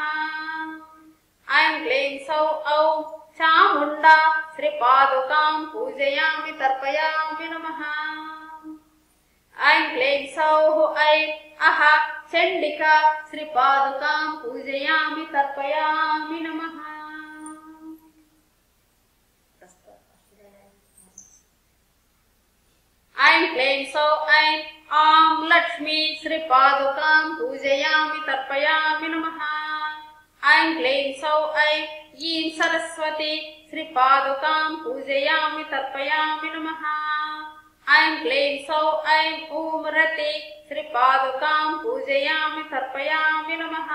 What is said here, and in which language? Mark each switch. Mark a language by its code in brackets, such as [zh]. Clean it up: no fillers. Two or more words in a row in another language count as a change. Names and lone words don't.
[sa] ఐం క్లీం సౌ ఔం చాముండా శ్రీపాదుకాం పూజయామి తర్పయామి నమః. ఐం క్లీం సౌః ఐం అహ చండికా శ్రీపాదుకాం పూజయామి తర్పయామి నమః. ऐं क्लीं सौ ऐं आं लक्ष्मी श्रीपादुकां पूजयामि तर्पयामि नमः। ऐं क्लीं सौ ऐं ईं सरस्वती श्रीपादुकां पूजयामि तर्पयामि नमः। ऐं क्लीं सौ ऐं ॐ रति श्रीपादुकां पूजयामि तर्पयामि नमः।